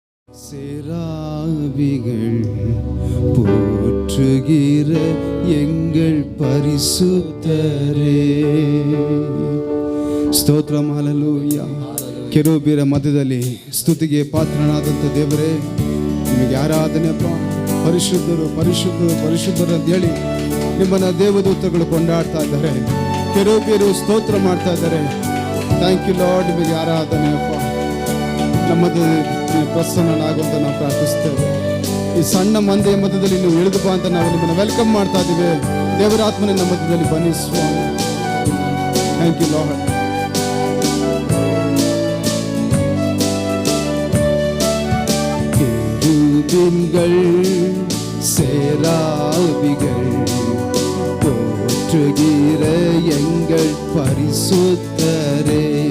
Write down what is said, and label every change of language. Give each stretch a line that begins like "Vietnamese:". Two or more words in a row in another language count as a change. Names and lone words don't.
Tamil: சேராவிகள் போற்றுகிற எங்கள் பரிசுத்தரே.
Kannada: ಸ್ತೋತ್ರ. ಹಲ್ಲೆಲೂಯಾ. ಕೆರೂಬಿರ ಮಧ್ಯದಲ್ಲಿ ಸ್ತುತಿಗೆ ಪಾತ್ರನಾದಂಥ ದೇವರೇ, ನಿಮಗೆ ಆರಾಧನೆಯಪ್ಪ. ಪರಿಶುದ್ಧರು ಪರಿಶುದ್ಧರು ಪರಿಶುದ್ಧರು ಅಂತ ಹೇಳಿ ನಿಮ್ಮನ್ನ ದೇವದೂತಗಳು ಕೊಂಡಾಡ್ತಾ ಇದ್ದಾರೆ. ಕೆರೂಬಿರು ಸ್ತೋತ್ರ ಮಾಡ್ತಾ ಇದ್ದಾರೆ.
English: thank you Lord.
Kannada: ನಿಮಗೆ ಆರಾಧನೆಯಪ್ಪ. ನಮ್ಮದು ಪ್ರಸನ್ನನಾಗುವಂತ ನಾವು ಪ್ರಾರ್ಥಿಸ್ತೇವೆ. ಈ ಸಣ್ಣ ಮಂದಿಯ ಮಧ್ಯದಲ್ಲಿ ನೀವು ಇಳಿದು ಬಾ ಅಂತ ನಾವು ನಿಮ್ಮನ್ನು ವೆಲ್ಕಮ್ ಮಾಡ್ತಾ ಇದ್ದೀವಿ. ದೇವರ ಆತ್ಮನ ನಮ್ಮ ಮಧ್ಯದಲ್ಲಿ ಬನ್ನಿ ಸ್ವಾಮಿ.
English: Thank you Lord.
Tamil: கேருபீன்கள் சேராவிகள் போற்றுகிற எங்கள் பரிசுத்தரே.